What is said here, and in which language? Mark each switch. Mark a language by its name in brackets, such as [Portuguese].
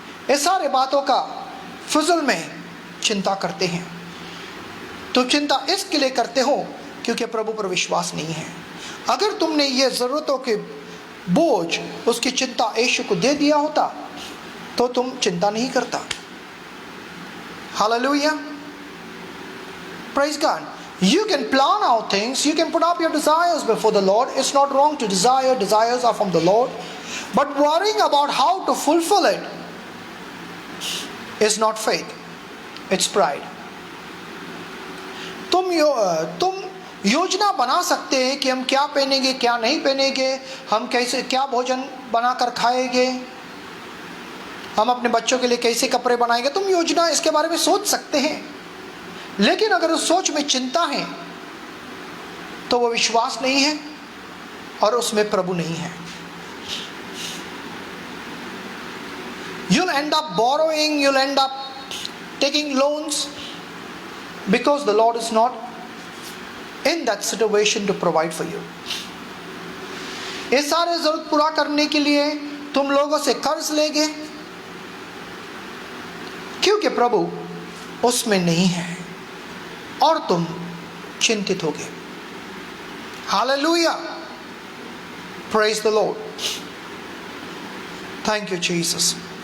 [Hindi] ये सारे बातों का फिजूल में चिंता करते हैं। तो चिंता इसके लिए करते हो क्योंकि प्रभु पर विश्वास नहीं है। अगर तुमने ये जरूरतों के बोझ, उसकी चिंता यीशु को दे दिया होता तो तुम चिंता नहीं करता। [English] Hallelujah, praise God. You can plan out things, you can put up your desires before the Lord. It's not wrong to desire, desires are from the Lord. But worrying about how to fulfill it is not faith, it's pride. [Hindi] तुम योजना बना सकते हैं कि हम क्या पहनेंगे, क्या नहीं पहनेंगे, हम कैसे, क्या भोजन बनाकर खाएंगे, हम अपने बच्चों के लिए कैसे कपड़े बनाएंगे। तुम योजना इसके बारे में सोच सकते हैं, लेकिन अगर उस सोच में चिंता है तो वो विश्वास नहीं है और उसमें प्रभु नहीं है। [English] You'll end up borrowing, you'll end up taking loans because the Lord is not in that situation to provide for you. [Hindi] ये सारे जरूरत पूरा करने के लिए तुम लोगों से कर्ज लेगे क्योंकि प्रभु उसमें नहीं है और तुम चिंतित होगे। [English] Hallelujah, praise the Lord, thank you Jesus.